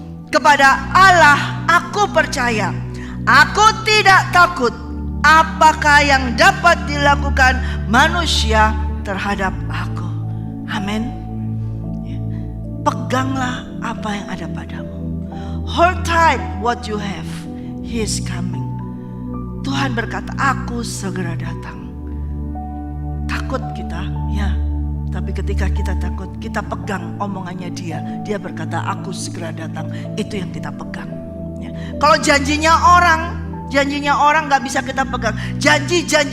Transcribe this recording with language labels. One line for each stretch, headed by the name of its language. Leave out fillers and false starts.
Indonesian: Kepada Allah aku percaya. Aku tidak takut apakah yang dapat dilakukan manusia terhadap aku. Amin. Peganglah apa yang ada padamu.
English: Hold tight what you have. He is coming.
Indonesian: Tuhan berkata, aku segera datang. Takut kita, ya. Tapi ketika kita takut, kita pegang omongannya Dia. Dia berkata, aku segera datang. Itu yang kita pegang, ya. Kalau janjinya orang gak bisa kita pegang. Janji.